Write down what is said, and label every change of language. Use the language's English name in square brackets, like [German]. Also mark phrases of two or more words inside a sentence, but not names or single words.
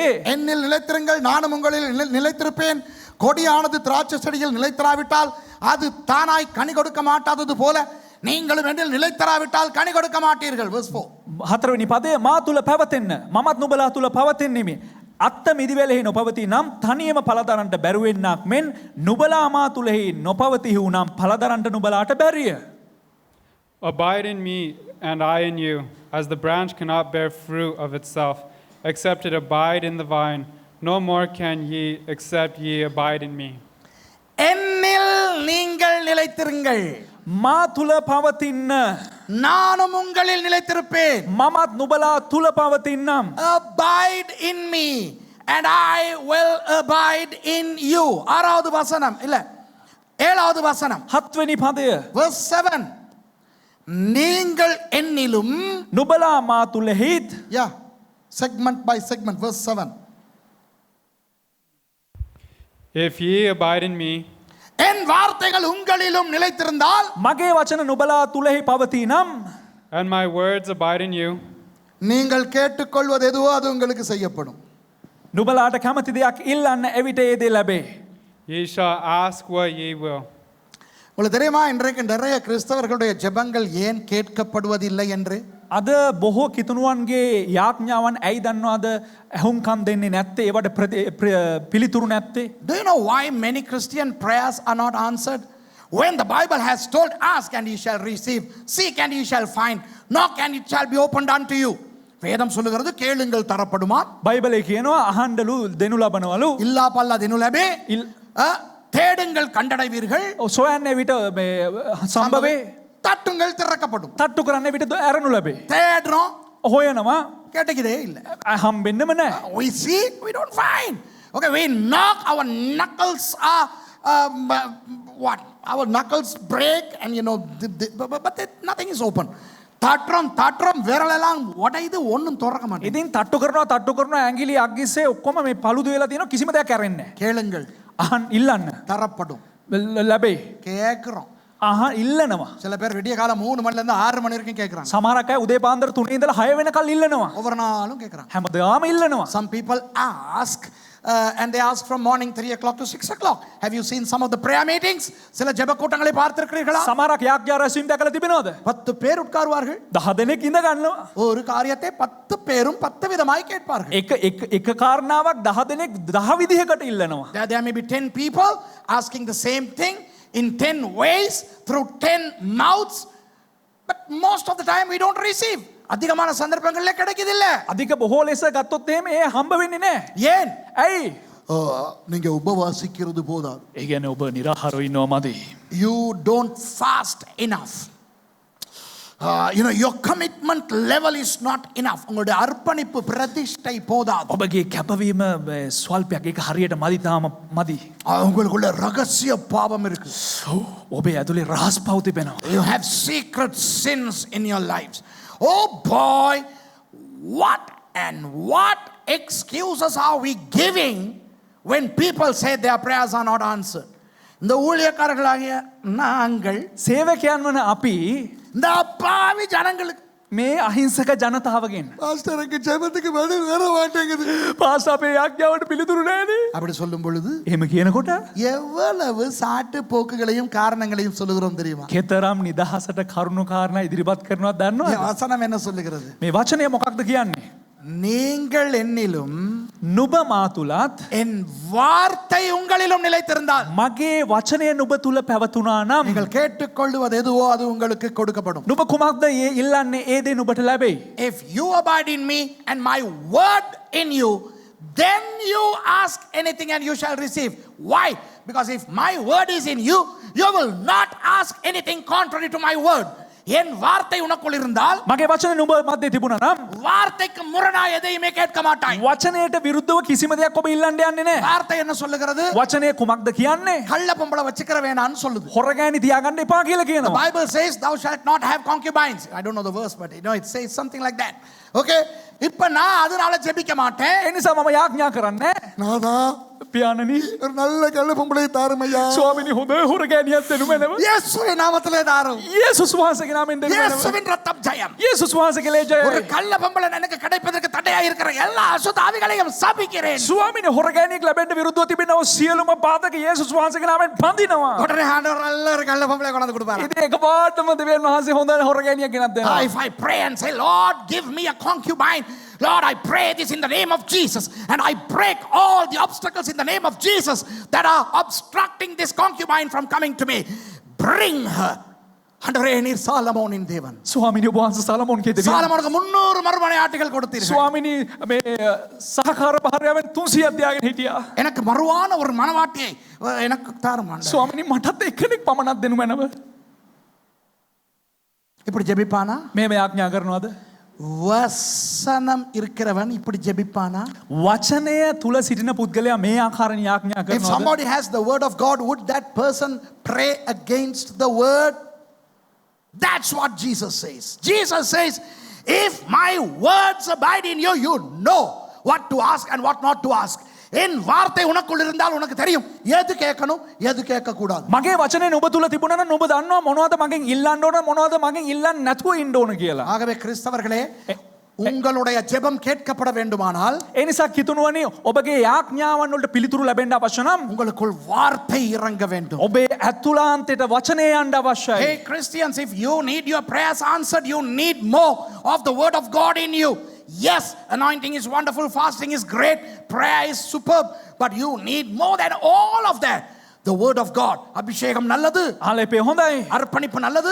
[Tamil] என்னில் நிலைத்திருங்கள், நானும் உங்களில் நிலைத்திருப்பேன். கொடியானது திராட்சை செடியில் நிலைத்திராவிட்டால் அது தானாய் கனி கொடுக்க மாட்டாதது போல நீங்களும் என்னில் நிலைத்திராவிட்டால் கனி கொடுக்க மாட்டீர்கள். [English] verse 4. [Sinhala] 4 වෙනි පදයේ මා තුල පැවතෙන්න මමත් නුඹලා තුල පවතින්නෙමි. අත්ත මිදිවැලෙහි නොපවති නම් තනියම පළදරන්නට බැරුවෙන්නක් මෙන් නුඹලා මා තුලෙහි නොපවතිහු නම් පළදරන්නට නුඹලාට බැරිය. [English] Abide in me, and I in you, as the branch cannot bear fruit of itself, except it abide in the vine. No more can ye, except ye abide in me. [Tamil] என்னில் நீங்கள் நிலைத்திருங்கள், [Sinhala] මා තුල පවතින්න [Tamil] நானும் உங்களில் நிலைத்திருப்பேன். [Sinhala] මමත් නුඹලා තුල පවතින්නම්. [English] Abide in me and I will abide in you. [Tamil] 6வது வசனம் இல்ல 7வது வசனம் [Sinhala] 7 වෙනි පදය [Tamil] verse 7. நீங்கள் என்னிலும், [Sinhala] නුඹලා මා තුලෙහිත් [English] yeah, segment by segment, verse 7. If ye abide in me, [Tamil] என் வார்த்தைகள் உங்களிலும் நிலைத்திருந்தால், [Sinhala] මගේ වචන නුඹලා තුලෙහි පවතිනම් [English] and my words abide in you, [Tamil] நீங்கள் கேட்டுக்கொள்வது எதுவோ அது உங்களுக்கு செய்யப்படும். [Sinhala] නුඹලාට කැමති දෙයක් ඉල්ලන්න එවිට ඒ දේ ලැබේ. [English] ye shall ask what ye will. [Tamil] உங்களுக்கு தெரியுமா இன்றைக்கு நிறைய கிறிஸ்தவர்களுடைய ஜெபங்கள் ஏன் கேட்கப்படுவதில்லை என்று? [Sinhala] අද බොහෝ කිතුණුවන්ගේ යාඥාවන් ඇයි දන්නවද ඇහුම්කන් දෙන්නේ නැත්තේ, ඒවට පිළිතුරු නැත්තේ? [English] Do you know why many Christian prayers are not answered? When the Bible has told, ask and ye shall receive, seek and ye shall find, knock and it shall be opened unto you. [Tamil] வேதம் சொல்லுகிறது கேளுங்கள் தரப்படுமா, [Sinhala] බයිබලයේ කියනවා අහන්නලු දෙනු ලබනවලු, இல்லா பல்லா දෙනු ලැබේ, [Tamil] தேடுங்கள் கண்டடைவீர்கள், [Sinhala] සොයන්නේ විට මේ සම්භවේ, [Tamil] தட்டுங்கள் திறக்கப்படும். [Sinhala] තට්ටු කරන්නේ විට ඇරනු ලැබේ. [Tamil] தேடுறோம், [Sinhala] හොයනවා [Tamil] கிடைக்குதே இல்ல. [Sinhala] හම්බෙන්නෙම නැහැ. [English] We seek, we don't find. Okay, we knock, our knuckles are what? Our knuckles break and you know, but nothing is open. [Tamil] தட்டுறோம் விரலெல்லாம் உடையுது, ஒண்ணும் திறக்க மாட்டேங்குது. [Sinhala] ඉතින් තට්ටු කරනවා ඇඟිලි අග්ගිස්සේ ඔක්කොම මේ පළුදු වෙලා තියෙනවා, කිසිම දෙයක් ඇරෙන්නේ නැහැ. [Tamil] கேளுங்கள் [Sinhala] අහන් ඉල්ලන්න [Tamil] தரப்படும். [Sinhala] ලැබේ. [Tamil] கேட்கிறோம். [Sinhala] අහන් ඉල්ලනවා. [Tamil] சில பேர் விடிய காலம் 3 மணில இருந்து 6 மணி வரைக்கும் கேட்கறாங்க. [Sinhala] සමහරක් අය උදේ පාන්දර 3 ඉඳලා 6 වෙනකල් ඉල්ලනවා. [Tamil] ஒவ்வொரு நாளும் கேட்கறாங்க. [Sinhala] හැමදාම ඉල්ලනවා. [English] Some people ask and they ask from morning 3 o'clock to 6 o'clock. Have you seen some of the prayer meetings? [Tamil] சில ஜெப கூட்டங்களை பார்த்திருக்கிறீர்களா? [Sinhala] සමහරක් යාඥා රැස්වීම දැකලා තිබෙනවද? [Tamil] 10 பேர் உட்காருவார்கள். [Sinhala] 10 දෙනෙක් ඉඳ ගන්නවා. [Tamil] ஒரு காரியத்தை 10 பேரும் 10 விதமாய் கேட்பார்கள். [Sinhala] එක කාරණාවක් 10 දෙනෙක් 10 විදිහකට ඉල්ලනවා. [English] There may be 10 people asking the same thing in 10 ways through 10 mouths, but most of the time we don't receive. [Tamil] அதிகமான சந்தர்ப்பங்களிலே கிடைக்குதில்ல. [Sinhala] අධික බොහෝ ලෙස ගත්තොත් එහෙම ඒ හම්බ වෙන්නේ නැහැ. [Tamil] ஏன்? [Sinhala] ඇයි? [Tamil] நீங்க உபவாசிக்கிறது போதாது. [Sinhala] ඒ කියන්නේ ඔබ නිරාහාරව ඉන්නව මදි. [English] You don't fast enough. your commitment level is not enough. [Tamil] உங்களுடைய அர்ப்பணிப்பு பிரதிஷ்டை போதாது. [Sinhala] ඔබගේ කැපවීම ස්වල්පයක් ඒක හරියට මදි තාම මදි. [Tamil] உங்களுக்குள்ள ரகசிய பாவம் இருக்கு. [Sinhala] ඔබේ ඇතුලේ රහස් පව් තිබෙනවා. [English] You have secret sins in your lives. Oh boy, what excuses are we giving when people say their prayers are not answered? [Tamil] இந்த ஊழியக்காரர்களாகிய நாங்கள் [Sinhala] සේවකයන් වන අපි [Tamil] இந்த அப்பாவி ஜனங்களுக்கு [Sinhala] මේ අහිංසක ජනතාවගෙන් [Tamil] பாஸ்டருக்கு ஜெபத்துக்கு பதில் வர மாட்டேங்குது [Sinhala] පාස් අපේ යාඥාවට පිළිතුරු නැනේ. [Tamil] அப்படி சொல்லும் பொழுது [Sinhala] එහෙම කියනකොට [Tamil] எவ்வளவு சாட்டு போக்குகளையும் காரணங்களையும் சொல்லுகிறோம் தெரியுமா? [Sinhala] කෙතරම් නිදහසට කරුණු කාරණා ඉදිරිපත් කරනවද දන්නවද? [Tamil] வசனம் என்ன சொல்லுகிறது? [Sinhala] මේ වචනය මොකක්ද කියන්නේ? [Tamil] நீங்கள் என்னிலும் [Sinhala] නුඹ මා තුලත් [Tamil] என் வார்த்தை உங்களிலும் நிலைத்திருந்தால் [Sinhala] මගේ වචනය නුඹ තුල පැවතුනා නම් [Tamil] நீங்கள் கேட்டுக்கொள்வது எதுவோ அது உங்களுக்கு கொடுக்கப்படும். [Sinhala] නුඹ කුමක්ද ඉල්ලන්නේ ඒ දේ නුඹට ලැබෙයි. [English] If you abide in me and my word in you, then you ask anything and you shall receive. Why? Because if my word is in you, you will not ask anything contrary to my word. [Tamil] என் வார்த்தை உனக்குள் இருந்தால் [Sinhala] මගේ වචන නුඹ මැද්දේ තිබුණා නම් [Tamil] வார்த்தைக்கு முரணாய் எதையுமே கேட்க மாட்டாய். [Sinhala] වචනයට විරුද්ධව කිසිම දෙයක් ඔබ ඉල්ලන්න යන්නේ නැහැ. [Tamil] வார்த்தை என்ன சொல்லுகிறது? [Sinhala] වචනය කුමක්ද කියන්නේ? [Tamil] கள்ள பொம்பளை வச்சுக்கிற வேணான்னு சொல்லுது. [Sinhala] හොරගෑනි තියාගන්න එපා කියලා [English] The [Sinhala] කියනවා. [English] Bible says thou shalt not have concubines. I don't know the verse, but it says something like that. [Tamil] Okay? இப்ப நான் அதனால ஜெபிக்க மாட்டேன். [Sinhala] ඒ නිසා මම යාඥා කරන්නේ [Tamil] நாதா [Sinhala] පියාණනි [Tamil] ஒரு நல்ல கள்ள பொம்பளை தாருமையா. [Sinhala] ස්වාමිනී හොඳ හොරගෑනියක් දෙනු මැනව. [Tamil] இயேசுவின் நாமத்திலே தாரும். [Sinhala] යේසුස් වහන්සේගේ නාමයෙන් දෙනු මැනව. [Tamil] இயேசுவின் ரத்தம் ஜெயம். [Sinhala] යේසුස් වහන්සේගේ ලේ [Tamil] ஒரு [Sinhala] ජයයි. [Tamil] கள்ள பொம்பளை எனக்கு கிடைப்பதற்கு தடையா இருக்கிற எல்லா அசுத்த ஆவிகளையும் சபிக்கிறேன். [Sinhala] ස්වාමිනේ හොරගෑනියෙක් ලැබෙන්න විරුද්ධව තිබෙනව සියලුම පාදක යේසුස් වහන්සේගේ නාමයෙන් බඳිනවා. [Tamil] உடனே ஆண்டவர் நல்ல ஒரு கள்ள பொம்பளை கொண்டு வந்து கொடுப்பாரு. [Sinhala] ඉතින් එකපාරටම දෙවියන් වහන්සේ හොඳ හොරගෑනියක් ගෙනත් දෙනවා. [English] If I pray and say, Lord, give me a concubine, Lord, I pray this in the name of Jesus, and I break all the obstacles in the name of Jesus that are obstructing this concubine from coming to me. Bring her. [Tamil] ஆண்டவரே நீர் சாலமோனின் தேவன். [Sinhala] ස්වාමිනේ ඔබ වහන්සේ සලමෝන්ගේ දෙවියන්. [Tamil] சாலமோனுக்கு 300 மறுமனை ஆட்டுகள் கொடுத்தீர்கள். [Sinhala] ස්වාමිනේ මේ සහකාර භාර්යාවෙන් 300ක් තියාගෙන හිටියා. [Tamil] எனக்கு மறுவான ஒரு மனவாட்டியை எனக்கு தாரும் ஆண்டவரே. [Sinhala] ස්වාමිනේ මටත් එක්කෙනෙක් පමණක් දෙනු මැනව. [Tamil] இப்படி ஜெபிப்பானா? [Sinhala] මේ යාඥා කරනවද? [Tamil] வசனம் இருக்கிறவன் இப்படி ஜெபிப்பானா? [Sinhala] වචනය තුල සිටින පුද්ගලයා මේ ආකාරයෙන් යාඥා [English] If [Sinhala] කරනවද? [English] somebody has the word of God, would that person pray against the word? That's what Jesus says. Jesus says, if my words abide in you, you know what to ask and what not to ask. [Tamil] என் வார்த்தை உனக்குள் இருந்தால் உனக்கு தெரியும் எது கேட்கணும் எது கேட்க கூடாது. [Sinhala] මගේ වචනේ නුඹ තුල තිබුණා නම් නුඹ දන්නවා මොනවද මගෙන් ඉල්ලන්න ඕන මොනවද මගෙන් ඉල්ලන්න නැතුව ඉන්න ඕන කියලා. [Tamil] ஆகவே கிறிஸ்தவர்களே உங்களுடைய ஜெபம் கேட்கப்பட வேண்டுமானால் [Sinhala] ඒ නිසා කිතුණුවනේ ඔබගේ යාඥාවන් වලට පිළිතුරු ලැබෙන්න අවශ්‍ය නම් [Tamil] உங்களுக்குள் வார்த்தை இறங்க வேண்டும். [Sinhala] ඔබේ ඇතුළාන්තයට වචනය යන්න අවශ්‍යයි. [English] Hey Christians, if you need your prayers answered, you need more of the word of God in you. Yes, anointing is wonderful, fasting is great, prayer is superb, but you need more than all of that. The word of God. [Tamil] அபிஷேகம் நல்லது. [Sinhala] ආලේපේ හොඳයි. [Tamil] அர்ப்பணிப்பு நல்லது.